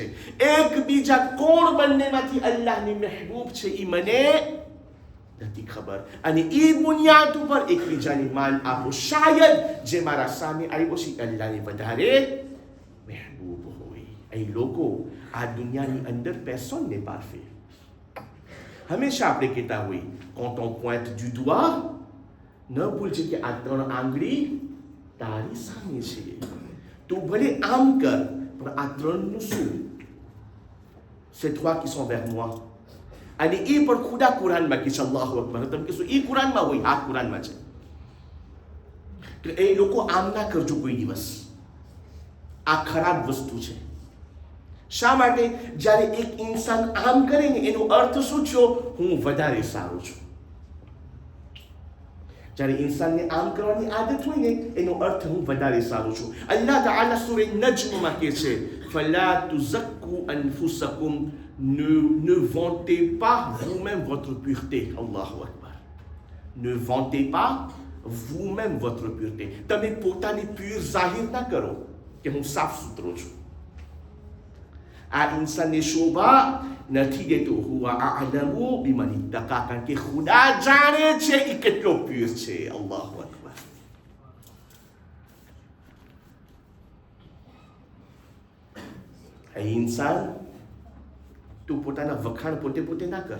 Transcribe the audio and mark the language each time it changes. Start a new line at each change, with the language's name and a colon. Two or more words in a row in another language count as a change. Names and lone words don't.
Gujarati: એકબીજા કોણ બંનેમાંથી અલ્લાહની મહેબૂબ છે એ મને નથી ખબર. અને એ બુનિયાદ ઉપર એકબીજાની માન આપો. શાયદ જે મારા સામે આવ્યો છે અલ્લાહની વધારે મહેબૂબ હોય. અહીં લોકો આ દુનિયાની અંદર
French: personne n'est parfait.
Gujarati: હંમેશા આપણે કહેતા હોય,
French: quand on pointe du doigt,
Gujarati: ન ભૂલજે કે આ 3 આંગળી તારી સામે છે. તું ભલે આમ કર, પણ આ 3નું શું?
French: C'est toi qui sont vers moi.
Gujarati: અને એ પણ ખુદા કુરાનમાં કહે છે.
Arabic: الله أكبر.
Gujarati: તમે કહેશો એ કુરાનમાં હોય? આ કુરાનમાં છે. કે એ લોકો આમ ના કરજો કોઈ દિવસ. આ ખરાબ વસ્તુ છે. શા માટે? જ્યારે એક ઇન્સાન આમ કરે ને એનો અર્થ શું છે? હું વધારે સારો છું. જ્યારે ઇન્સાનને આમ કરવાની આદત હોય ને એનો અર્થ હું વધારે સારો છું. અલ્લાહ તાઆલા સૂરે નજ્મમાં કહે છે,
Arabic: فلا تزكوا أنفسكم,
French: ne vantez pas vous-même votre pureté.
Arabic: الله أكبر.
French: Ne vantez pas vous-même votre pureté.
Gujarati: તમે પોતાની પ્યોર જાહેર ના કરો કે હું સાફ સુથરો છું. આ ઇન્સાનને શોભા નથી દેતો.
Arabic: هو أعلم بمن اتقى.
Gujarati: કારણ કે ખુદા જાણે છે એ કેટલો પ્યોર છે.
Arabic: الله أكبر.
Gujarati: એ ઇન્સાન, તું પોતાના વખાણ પોતે ના કર.